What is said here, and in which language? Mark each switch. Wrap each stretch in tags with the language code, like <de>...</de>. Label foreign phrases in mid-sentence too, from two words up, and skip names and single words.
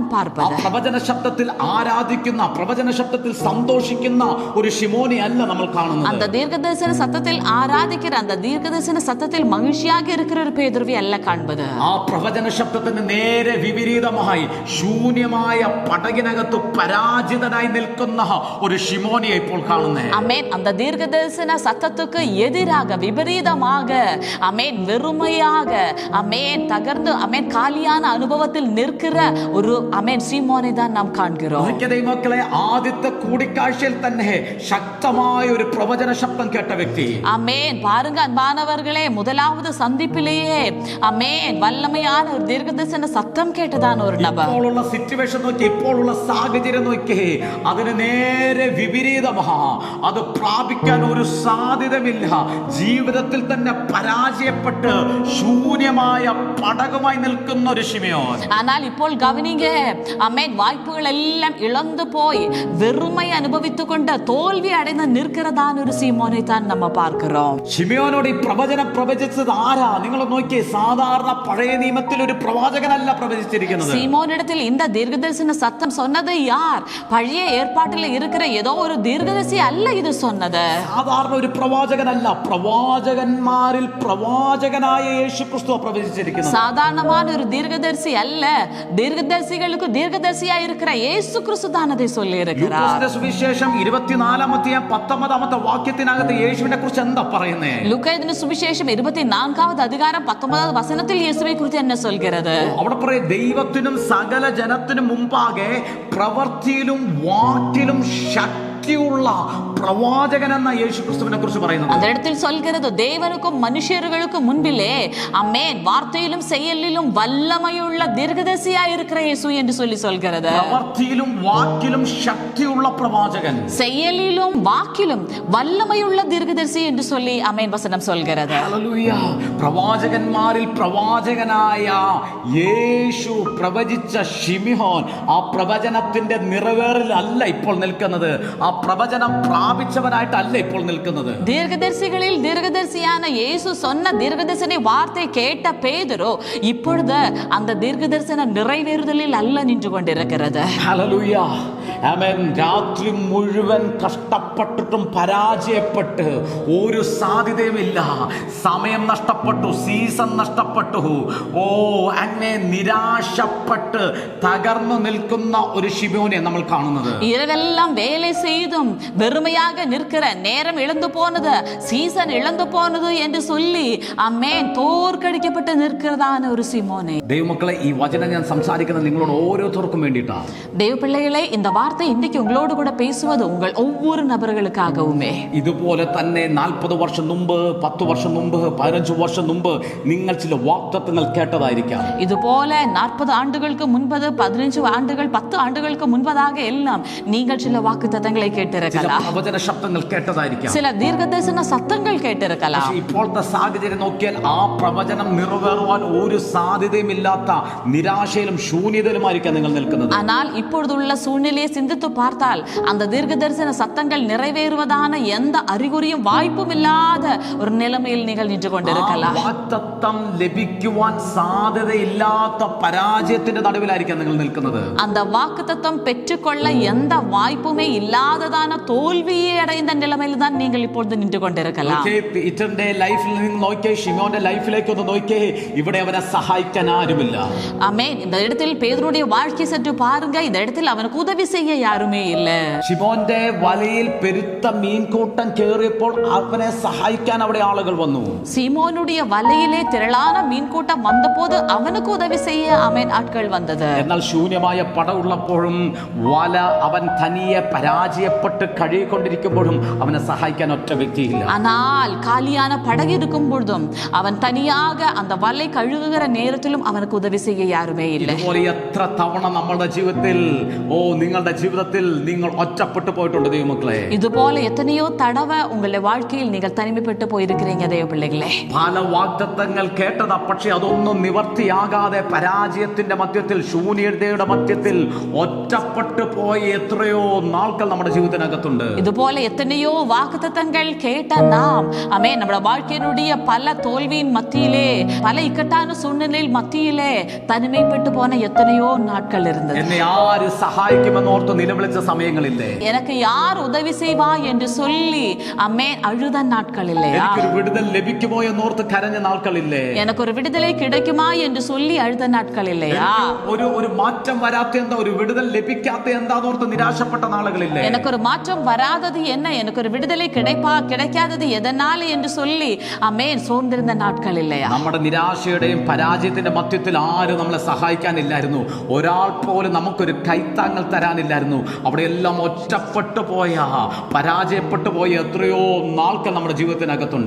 <ml>ആ</ml> <ta>பார்ப்பது.</ta> <ml>പ്രവചന ശബ്ദത്തിൽ ആരാധിക്കുന്ന, പ്രവചന ശബ്ദത്തിൽ സന്തോഷിക്കുന്ന ഒരു ശിമോനെ അല്ല നമ്മൾ കാണുന്നത്.</ml> <ta>அந்த தீர்க்கதரிசன சத்தத்தில் ஆராதிக்கிற, அந்த தீர்க்கதரிசன சத்தத்தில் மகிழ்ச்சியாக இருக்கிற ஒரு பேதுருவை அல்ல காண்பது.</ta> <ml>ആ പ്രവചന ശബ്ദത്തിന് നേരെ വിപരീതമായി ശൂന്യമായ പടകിനകത്ത് പരാജിതനായി നിൽക്കുന്ന ഒരു ശിമോനെ ഇപ്പോൾ കാണുന്നേ.</ml> <ta>அமேன். அந்த தீர்க்கதரிசன சத்தத்துக்கு எதிராக விபரீதமாக அமேன் வெறுமையாக அமேன் தகர்ந்து அமேன் காலியான அனுபவத்தில் நிற்கிற ஒரு அமேன் சீமோனை தான் நாம் காண்கிறோம்.</ta> <ml>മക്കളെ, ആദ്യത്തെ കൂടിക്കാഴ്ചയിൽ തന്നെ ശക്തമായ ഒരു പ്രവചന ശബ്ദം കേട്ട വ്യക്തി.</ml> <ta>அமேன். பாருங்க அன்பானவர்களே, முதலாவது சந்திப்பிலேயே அமேன் வல்லமையான ஒரு தீர்க்கதரிசன சத்தம் கேட்டதான ஒரு நபர்.</ta> <ml>ഇപ്പോഴുള്ള സിറ്റുവേഷൻ നോക്കി, ഇപ്പോഴുള്ള സാഹചര്യം നോക്കി, അതിന് നേരെ വിപരീതമാ. അത് പ്രാപിക്കാൻ ഒരു സാധ്യതയില്ല. ജീവിതത്തിൽ തന്നെ പരാജയപ്പെട്ട് ശൂന്യമായ പടകുമായി നിൽക്കുന്ന ഒരു ശിമയോൻ.</ml> <ta>ஆனால் ഇപ്പോൾ கவனிங்க, அமேன் வாய்ப்புகள் எல்லாம் இழந்து போய் வெறுமை அனுபவித்துக் கொண்ட தோல்வி அடைந்து நிற்கிறதான ஒரு சீமோனை தான் நம்ம பார்க்கிறோம்.</ta> <ml>ശിമയോനോട് ഈ പ്രവചനം പ്രവചിച്ചത് ആരാ? നിങ്ങൾ നോക്കിയേ, സാധാരണ പഴയ നിയമത്തിൽ ഒരു പ്രവാചകനല്ല പ്രവചിച്ചിരിക്കുന്നത്.</ml> <ta>சீமோனிடத்தில் இந்த தீர்க்கதரிசன சத்தம் சொன்னது யார்? பழைய ஏற்பாட்டில் இருக்கிற ஏதோ ஒரு தீர்க்கதரிசி அல்ல இது சொன்னது.</ta> <ml>സാധാരണ ഒരു പ്രവാചകനല്ല, പ്രവാചകന്മാരിൽ പ്രവാചകനായ യേശുക്രിസ്തു പ്രവചിച്ചിരിക്കുന്നത്.</ml> <ta>சாதாரணமான ஒரு தீர்க்கதரிசி அல்ல, தீர்க்கதரிசிகளுக்கு தீர்க்கதரிசியா இருக்கிற இயேசு கிறிஸ்து தான் அதை சொல்லி இருக்கிறார்.</ta> <ml>ലൂക്കോസിന്റെ സുവിശേഷം 24-ാമത്തെ 19-ാമത്തെ വാക്യത്തിനകത്ത് യേശുവിനെ കുറിച്ച് എന്താ പറയുന്നേ?</ml> <ta>லூக்காவின் சுவிசேஷம் 24வது அதிகாரம் 19வது வசனத்தில் இயேசுவை குறித்து என்ன சொல்கிறது?</ta> <ml>അവിടെ പറയും, ദൈവത്തിനും സകല ജനത്തിനും മുമ്പാകെ പ്രവൃത്തിയിലും വാക്കിലും ശക്തിയുള്ള പ്രവാചകൻ എന്ന യേശു ക്രിസ്തുവിനെ കുറിച്ച് പറയുന്നത്.</ml> <ta>அந்த இடத்தில் சொல்கிறது தேவனுக்கும் மனுஷர்களுக்கும் முன்பிலே அமேன் வார்த்தையிலும் செயலிலும் வல்லமையுள்ள தீர்க்கதரிசியா இருக்கிற இயேசு என்று சொல்கிறது.</ta> <ml>പ്രവൃത്തിയിലും വാക്കിലും ശക്തിയുള്ള പ്രവാചകൻ,</ml> <ta>செயலிலும் வாக்கிலும் வல்லமையுள்ள தீர்க்கதரிசி என்று சொல்லி அமேன் வசனம் சொல்கிறது.</ta> <ml>ഹല്ലേലൂയ. പ്രവാചകന്മാരിൽ പ്രവാചകനായ യേശു പ്രവചിച്ച ശിമിയോൻ ആ പ്രവചനത്തിന്റെ നിറവേറലല്ല ഇപ്പോൾ നിൽക്കുന്നത്. ആ പ്രവചനം പ്രാപിച്ചവനായിട്ടല്ല ഇപ്പോൾ നിൽക്കുന്നത്.</ml> <ta>தீர்க்கதரிசிகளில் தீர்க்கதரிசியான இயேசு சொன்ன தீர்க்கதரிசன வார்த்தை கேட்ட பேதுரு இப்பொழுது அந்த தீர்க்கதரிசன நிறைவேறுதலில் அல்ல நின்று கொண்டிருக்கிறது.</ta> <ml>ഹല്ലേലൂയ. ആമേൻ. രാത്രി മുഴുവൻ കഷ്ടപ്പെട്ടിട്ടും പരാജയപ്പെട്ട് ഒരു സാധ്യതയുമില്ല. സമയം നഷ്ടപ്പെട്ടു, സീസൺ നഷ്ടപ്പെട്ടു. അങ്ങനെ നിരാശപ്പെട്ട് തകർന്നു നിൽക്കുന്ന ഒരു ശിമോനെ നമ്മൾ കാണുന്നത്.</ml> <ta>இரவெல்லாம் வேலை செய்தும் வெறுமையாக நிற்கிற, நேரம் இழந்து போனது, சீசன் இழந்து போனது என்று சொல்லி அம்மேன் தோற்கடிக்கப்பட்டு நிற்கிறதான ஒரு சிமோனே.</ta> <ml>ദൈവമക്കളെ, ഈ വചനം ഞാൻ സംസാരിക്കുന്നത് നിങ്ങളോട് ഓരോരുത്തർക്കും വേണ്ടിയിട്ടാണ്.</ml> <ta>தேவ பிள்ளைகளே, இந்த வார்த்தை இன்றைக்கு உங்களோடு கூட பேசுவது உங்கள் ஒவ்வொரு நபர்களுக்காகவுமே.</ta> <ml>ഇതുപോലെ തന്നെ 40 വർഷം മുമ്പ്, 10 വർഷം മുമ്പ്, 15 വർഷം മുമ്പ് നിങ്ങൾ ചില വാഗ്ദത്തങ്ങൾ കേട്ടതായിരിക്കാം.</ml> <ta>இதுபோல 40 ஆண்டுகளுக்கு முன்பது, 15 ஆண்டுகள், 10 ஆண்டுகளுக்கு முன்பதாக எல்லாம் நீங்கள் சில வாக்குத்தத்தங்களை கேட்டிருக்கலாம்.</ta> <ml>പ്രവചന ശബ്ദങ്ങൾ കേട്ടതായിരിക്കാം.</ml> <ta>சில தீர்க்கதரிசன சத்தங்கள் கேட்டிருக்கலாம்.</ta> <ml>ഇപ്പോഴത്തെ സാഹചര്യം നോക്കിയാൽ ആ പ്രവചനം നിറവേറുവാൻ ഒരു സാധ്യതയുമില്ലാത്ത നിരാശയിലും ശൂന്യതയിലുമായിരിക്കാം നിങ്ങൾ നിൽക്കുന്നത്.</ml> <ta>ஆனால் இப்பொழுதுள்ள சூழ்நிலையை சிந்தித்து பார்த்தால் அந்த தீர்க்கதரிசன சத்தங்கள் நிறைவேறுவதான எந்த அறிகுறியும் வாய்ப்பும் இல்லாத ஒரு நிலைமையில் நீங்கள் நின்று கொண்டிருக்கலாம்.</ta> <ml>വാഗ്ദത്തം ലഭിക്കുവാൻ സാധ്യതയില്ലാത്ത പരാജയത്തിന്റെ നടുവിലായിരിക്കാം നിങ്ങൾ നിൽക്കുന്നത്.</ml> <ta>அந்த வாக்குத்தத்தம் பெற்றுக்கொள்ள எந்த வாய்ப்புமே இல்லாததான தோல்வியை அடைந்த நிலைமையில் தான் நீங்கள் இப்பொழுது நின்று கொண்டிருக்கலாம்.</ta> <ml>പീറ്ററിന്റെ ലൈഫിൽ നിന്ന് നോക്കിയേ, ഷിമോന്റെ ലൈഫിലേക്ക് ഒന്ന് നോക്കിയേ, ഇവിടെ അവനെ സഹായിക്കാൻ ആരുമില്ല.</ml> <ta>ஆமென். இந்த இடத்தில் பேதுருடைய வாழ்க்கை சற்று பாருங்க. இந்த இடத்தில் அவனுக்கு உதவி செய்ய யாருமே இல்ல.</ta> <ml>ഷിമോന്റെ വലയിൽ പെരുത്ത മീൻകൂട്ടം കേറിയപ്പോൾ അവനെ സഹായിക്കാൻ അവിടെ ആളുകൾ വന്നു.</ml> <ta>சீமோனுடைய வலையிலே திரளான மீன் கூட்டம் வந்தபோது அவனுக்கு உதவி செய்ய ஆமென் ஆட்கள் வந்தது.</ta> <ml>എന്നാൽ ശൂന്യമായ പടവുള്ളപ്പോഴും വല അവൻ തനിയെ പരാജയപ്പെട്ട് കഴുകിക്കൊണ്ടിരിക്കുമ്പോഴും അവനെ സഹായിക്കാൻ ഒറ്റ വ്യക്തിയില്ല.</ml> <ta>ஆனால் காலியான படகு இருக்கும் பொழுதும் அவன் தனியாக அந்த வலை கழுகுகிற நேரத்திலும் அவனுக்கு உதவி செய்ய யாருமே இல்லை.</ta> <ml>ഇതുപോലെ എത്ര തവണ നമ്മുടെ ജീവിതത്തിൽ നിങ്ങളുടെ ജീവിതത്തിൽ നിങ്ങൾ ഒറ്റപ്പെട്ടു പോയിട്ടുണ്ട് ദൈവമക്കളെ.</ml> <ta>இதுபோல எத்தனையோ தடவை உங்களுடைய வாழ்க்கையில் நீங்கள் தனிமைப்பட்டு போயிருக்கிறீங்க தேவ பிள்ளைகளே.</ta> <ml>പല വാഗ്ദത്തങ്ങൾ കേട്ടതാ, പക്ഷെ അതൊന്നും നിവർത്തിയാകാതെ പരാജയത്തിന്റെ മധ്യത്തിൽ, ശൂന്യതയുടെ മധ്യത്തിൽ ഒറ്റപ്പെട്ടു പോയ എത്രയോ നാൾകൾ നമ്മുടെ ജീവിതത്തിനകത്തുണ്ട്.</ml> <ta>இதுபோல எத்தனையோ வாக்குத்தத்தங்கள் கேட்ட நாம் ஆமென் நம்முடைய வாழ்க்கையினுடைய பல தோல்வியின் மத்தியிலே, பல இக்கட்டான சூழ்நிலையில் மத்தியிலே தனிமைப்பட்டு போன எத்தனையோ நாட்கள் இருந்தது.</ta> <ml>എന്നെ ആര് സഹായിക്കുമെന്ന് ഓർത്ത് നിലവിളിച്ച സമയങ്ങളില്ലേ?</ml> <ta>எனக்கு யார் உதவி செய்வா என்று சொல்லி ஆமென் அழுத நாட்கள் இல்லையா?</ta> <ml>എനിക്കൊരു വിടുതൽ ലഭിക്കുമോ എന്നോർത്ത് കരഞ്ഞ നാൾകളില്ലേ?</ml> <ta>எனக்கு ஒரு விடுதலை கிடைக்குமா என்று சொல்லி அழுத நாட்கள் இல்லையா?</ta> <ml>ഒരു മാറ്റം വരാത്ത എന്താ, ഒരു വിടുതൽ ലഭിക്കാത്ത എന്താന്നോർത്ത് നിരാശപ്പെട്ട നാളുകളില്ലേ?</ml> <ta>எனக்கு ஒரு மாற்றம் வராதது என்ன, எனக்கு ஒரு விடுதலை கிடைக்காதது எதனால என்று சொல்லி ஆமென் சோர்ந்திருந்த நாட்கள் இல்லையா?</ta> <ml>നമ്മുടെ നിരാശയുടെയും പരാജയത്തിന്റെ മധ്യത്തിൽ ആരും നമ്മളെ സഹായിക്കാനില്ലായിരുന്നു. ഒരാൾ പോലും നമുക്കൊരു കൈത്താങ്ങൽ തരാനില്ലായിരുന്നു. അവിടെയെല്ലാം ഒറ്റപ്പെട്ടു പോയ, പരാജയപ്പെട്ടു പോയ എത്രയോ നാൾകൾ നമ്മുടെ ജീവിതത്തിനകത്തുണ്ട്.</ml>